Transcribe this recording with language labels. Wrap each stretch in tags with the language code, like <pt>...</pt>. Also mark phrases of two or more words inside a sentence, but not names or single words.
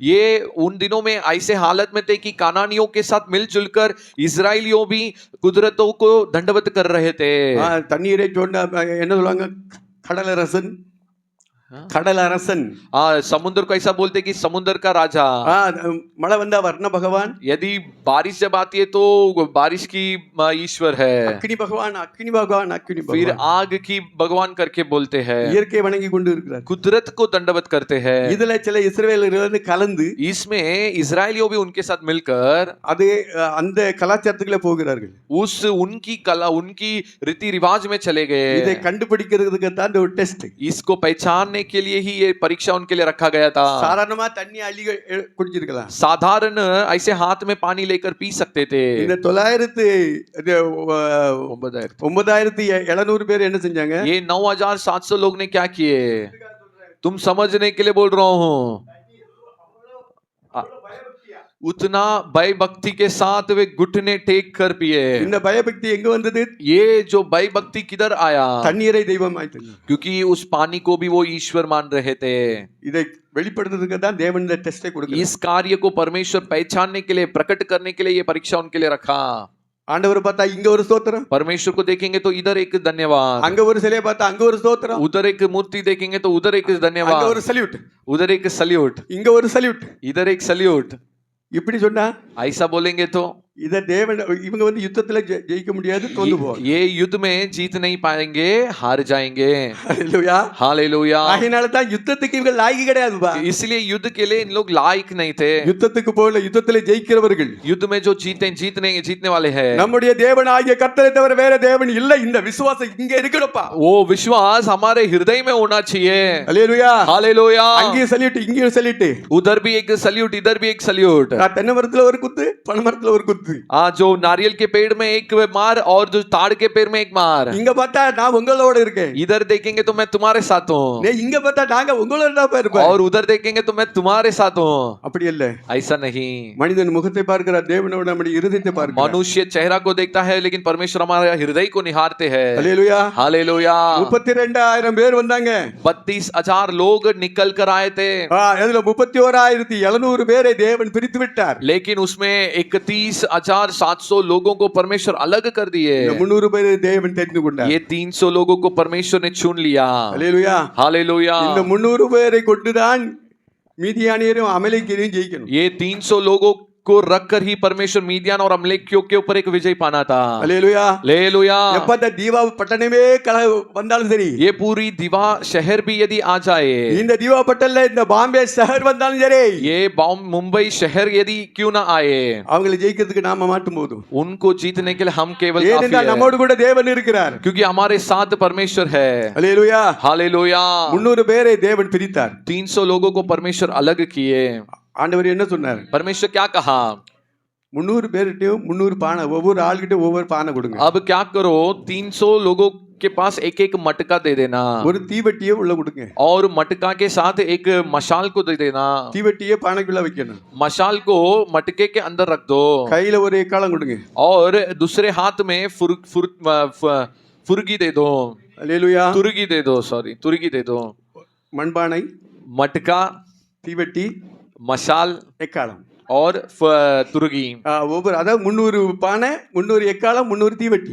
<hi>ये उन दिनों में ऐसे हालत में थे कि कानानियों के साथ मिलजुल कर इजराइलियों भी कुदरतों को दंडवत कर रहे थे।</hi> <ta>தண்ணீரை சொன்ன என்ன சொல்லுவாங்க, கடலரசன், கடலரசன்.</ta> <hi>समुद्र को ऐसा बोलते कि समुद्र का राजा।</hi> <ta>மழை வந்தா வர்ண பகவான்,</ta> <hi>यदि बारिश जब आती है तो बारिश की ईश्वर है।</hi> <ta>அக்னி பகவான், அக்னி பகவான், அக்னி</ta> <hi>फिर</hi> <ta>பகவான்.</ta> <hi>आग की भगवान करके बोलते हैं।</hi> <ta>இயற்கையை வணங்கி கொண்டு இருக்கிறார்.</ta> <hi>कुदरत को दंडवत करते हैं।</hi> <ta>இதுல சில இஸ்ரவேலர்கள் வந்து கலந்து</ta> <hi>इसमें इजराइलियों भी उनके साथ मिलकर</hi> <ta>அது அந்த கலாச்சாரத்துக்குள்ள போகிறார்கள்.</ta> <hi>उनकी कला उनकी रीति रिवाज में चले</hi> <ta>இதை</ta> <hi>गए।</hi> <ta>கண்டுபிடிக்கிறதுக்கு தான் இந்த ஒரு டெஸ்ட்.</ta> <hi>इसको पहचानने के लिए ही ये परीक्षा उनके लिए रखा गया था।</hi> <ta>சாதாரணமா தண்ணி அள்ளி குடிச்சிருக்கலாம்.</ta> <hi>साधारण ऐसे हाथ में पानी लेकर पी सकते थे।</hi> <ta>இந்த 9,700 பேர் என்ன செஞ்சாங்க?</ta> <hi>ये 9,700 लोग ने क्या किए? तुम समझने के लिए बोल रहा हूँ। उतना भय भक्ति के साथ वे घुटने टेक कर पिए।</hi> <ta>இந்த பயபக்தி எங்க வந்தது?</ta> <hi>ये जो भय भक्ति किधर आया?</hi> <ta>தண்ணீரை தெய்வமாய் தந்தார்.</ta> <hi>क्योंकि उस पानी को भी वो ईश्वर मान रहे थे।</hi> <ta>இதை வெளிப்படுத்துறதுக்கு தான் தேவன் இந்த டெஸ்டை கொடுக்கிறார்.</ta> <hi>इस कार्य को परमेश्वर पहचानने के लिए, प्रकट करने के लिए ये परीक्षा उनके लिए रखा।</hi> <ta>ஆண்டவர் பார்த்தா இங்க ஒரு ஸ்தோத்திரம்,</ta> <hi>परमेश्वर को देखेंगे तो इधर एक धन्यवाद,</hi> <ta>அங்க ஒரு சிலையை பார்த்தா அங்க ஒரு ஸ்தோத்திரம்,</ta> <hi>उधर एक मूर्ति देखेंगे तो उधर एक</hi> <ta>அங்க</ta> <hi>धन्यवाद,</hi> <ta>ஒரு சல்யூட்,</ta> <hi>उधर एक सल्यूट,</hi> <ta>இங்க ஒரு சல்யூட்.</ta> <hi>इधर एक सल्यूट।</hi> <ta>இப்படி சொன்னா</ta> <hi>ऐसा बोलेंगे तो</hi> <ta>இத தேவன் இவங்க வந்து யுத்தத்துல ஜெயிக்க முடியாது, தோந்து போவாங்க.</ta> <hi>ये युद्ध में जीत नहीं पाएंगे, हार जाएंगे।</hi> <ta>ஹalleluya,</ta> <hi>हालेलुया।</hi> <ta>ஆகையால தான் யுத்தத்துக்கு இவங்க லாயக்கு கிடையாதுப்பா.</ta> <hi>इसलिए युद्ध के लिए इन लोग लायक नहीं थे।</hi> <ta>யுத்தத்துக்கு போல யுத்தத்துல ஜெயிக்கிறவர்கள்</ta> <hi>युद्ध में जो जीतने वाले हैं,</hi> <ta>நம்முடைய தேவனாகிய கர்த்தரை தவிர வேற தேவன் இல்ல. இந்த விசுவாசம் இங்க இருக்கணும்ப்பா.</ta> <hi>वो विश्वास हमारे हृदय में होना चाहिए।</hi> <ta>ஹalleluya,</ta> <hi>हालेलुया।</hi> <ta>அங்கேயும் சல்யூட், இங்கேயும் சல்யூட்.</ta> <hi>उधर भी एक सल्यूट, इधर भी एक सल्यूट।</hi> <ta>தென்னை மரத்துல ஒரு குத்து, பனை மரத்துல ஒரு குத்து.</ta> <hi>जो नारियल के पेड़ में एक मार और जो ताड़ के पेड़ में एक मार।</hi> <ta>இங்க பார்த்தா நான் உங்களோட இருக்கேன்,</ta> <hi>इधर देखेंगे तो मैं तुम्हारे साथ हूँ,</hi> <ta>இங்க பார்த்தா நாங்க உங்களோட தான் இருப்பேன்.</ta> <hi>और उधर देखेंगे तो मैं तुम्हारे साथ हूँ।</hi> <ta>அப்படி இல்ல.</ta> <hi>ऐसा नहीं।</hi> <ta>மனிதன் முகத்தை பார்க்கிறார், தேவனோட நம்முடைய இருதயத்தை பார்க்கிறார்.</ta> <hi>मनुष्य चेहरा को देखता है, लेकिन परमेश्वर हमारे हृदय को निहारते हैं।</hi> <ta>ஹalleluya,</ta> <hi>हालेलुया।</hi> <ta>32,000 பேர் வந்தாங்க.</ta> <hi>32,000 लोग निकल कर आए थे।</hi> <ta>அதுல 31,700 பேரை தேவன் பிரித்து விட்டார்.</ta> <hi>लेकिन उसमें 31,700 लोगों को परमेश्वर अलग कर दिए।</hi> <ta>300 பேரை தேவன் தெரிந்து கொண்டார்.</ta> <hi>ये 300 लोगों को परमेश्वर ने चुन लिया।</hi> <ta>ஹalleluya,</ta> <hi>हालेलुया।</hi> <ta>இந்த 300 பேரை கொண்டுதான் மீதியானியரும் அமலேக்கியரையும் ஜெயிக்கணும்.</ta> <hi>ये 300 लोगों को रखकर ही परमेश्वर मीदियान और अमलेकियों के ऊपर एक विजय पाना था।</hi> <ta>ஹalleluya,</ta> <hi>हालेलुया।</hi> <ta>எப்ப அந்த தீவா பட்டணமே வந்தாலும் சரி,</ta> <hi>ये पूरी दिवा शहर भी यदि आ जाए,</hi> <ta>இந்த தீவா பட்டணல இந்த பாம்பே शहर வந்தாலும் சரி,</ta> <hi>ये मुंबई शहर यदि क्यों ना आए,</hi> <ta>அவங்களை ஜெயிக்கிறதுக்கு நாம மாட்டும் போதும்,</ta> <hi>उनको जीतने के लिए हम केवल काफी</hi> <ta>ஏனென்றால்</ta> <hi>है,</hi> <ta>நம்மோடு கூட தேவன் இருக்கிறார்.</ta> <hi>क्योंकि हमारे साथ परमेश्वर है।</hi> <ta>ஹalleluya,</ta> <hi>हालेलुया।</hi> <ta>300 பேரை தேவன் பிரித்தார்.</ta> <hi>300 लोगों को परमेश्वर अलग किए।</hi> <ta>ஆண்டவர் என்ன சொன்னார்?</ta> <hi>परमेश्वर क्या कहा?</hi> <ta>300 பேர்கிட்டயும் 300 பானை, ஒவ்வொரு ஆள்கிட்ட ஒவ்வொரு பானை கொடுங்க.</ta> <hi>अब क्या करो, 300 लोगों के पास एक एक मटका दे देना,</hi> <ta>ஒரு தீவட்டியை உள்ள கொடுங்க.</ta> <hi>और मटका के साथ एक मशाल को दे देना।</hi> <ta>தீவட்டியை பானைக்குள்ள வைக்கணும்.</ta> <hi>मशाल को मटके के अंदर रख दो,</hi> <ta>கையில ஒரு எக்காளம் கொடுங்க.</ta> <hi>और दूसरे हाथ में फुर्गी दे दो।</hi> <ta>ஹalleluya,</ta> <hi>तुरगी दे दो, सॉरी, तुरगी दे दो।</hi> <ta>மண்பானை,</ta> <hi>मटका,</hi> <ta>தீவட்டி,</ta> <hi>मशाल</hi> <ta>எக்காளம்.</ta> <hi>और तुरगी।</hi> <ta>ஒவ்வொரு அதாவது 300 பானை, 300 எக்காளம், 300 தீவட்டி.</ta>